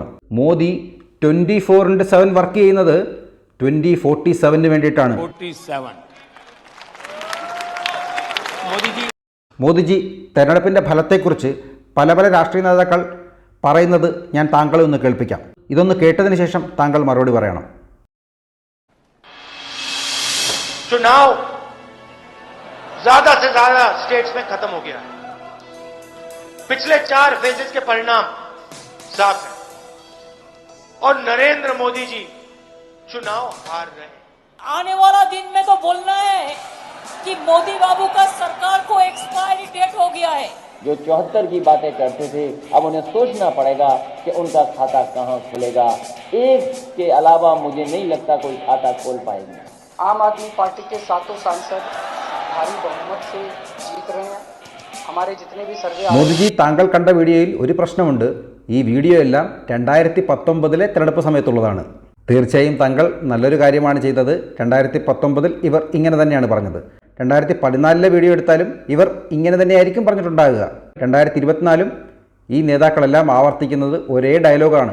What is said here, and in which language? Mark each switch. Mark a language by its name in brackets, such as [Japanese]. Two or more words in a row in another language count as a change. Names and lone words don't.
[Malayalam] മോദി 24/7 വർക്ക് ചെയ്യുന്നത് 2047 വേണ്ടിയിട്ടാണ്. മോദിജി, തെരഞ്ഞെടുപ്പിൻ്റെ ഫലത്തെക്കുറിച്ച് പല രാഷ്ട്രീയ നേതാക്കൾ പറയുന്നത് ഞാൻ താങ്കളെ ഒന്ന് കേൾപ്പിക്കാം. ഇതൊന്ന് കേട്ടതിന് ശേഷം താങ്കൾ മറുപടി പറയണം. [Hindi] चुनाव ज्यादा से ज्यादा स्टेट्स में खत्म हो गया है। पिछले 4 फेजेस के परिणाम साफ है और नरेंद्र मोदी जी चुनाव हार रहे हैं। आने वाला दिन में तो बोलना है कि मोदी बाबू का सरकार को [English] expiry date [Hindi] हो गया है। जो 74 की बातें करते थे, अब उन्हें सोचना पड़ेगा कि उनका खाता कहां खुलेगा। एक के अलावा मुझे नहीं लगता कोई खाता खोल पाएंगे। आम आदमी पार्टी के 7 सांसद भारी बहुमत से जीत रहे हैं। हमारे जितने भी सर्वे [Malayalam] മോദിജി, താങ്കൾ കണ്ട വീഡിയോയിൽ ഒരു പ്രശ്നമുണ്ട്. ഈ വീഡിയോ എല്ലാം 2019 തെരഞ്ഞെടുപ്പ് സമയത്തുള്ളതാണ്. തീർച്ചയായും താങ്കൾ നല്ലൊരു കാര്യമാണ് ചെയ്തത്. 2019 ഇവർ ഇങ്ങനെ തന്നെയാണ് പറഞ്ഞത്. 2014 വീഡിയോ എടുത്താലും ഇവർ ഇങ്ങനെ തന്നെയായിരിക്കും പറഞ്ഞിട്ടുണ്ടാകുക. 2024 ഈ നേതാക്കളെല്ലാം ആവർത്തിക്കുന്നത് ഒരേ ഡയലോഗാണ്.